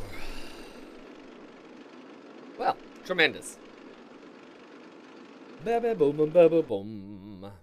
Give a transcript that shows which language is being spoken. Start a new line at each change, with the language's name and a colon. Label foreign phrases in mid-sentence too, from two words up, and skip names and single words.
English: Well, tremendous. Ba-ba boom boom ba ba boom.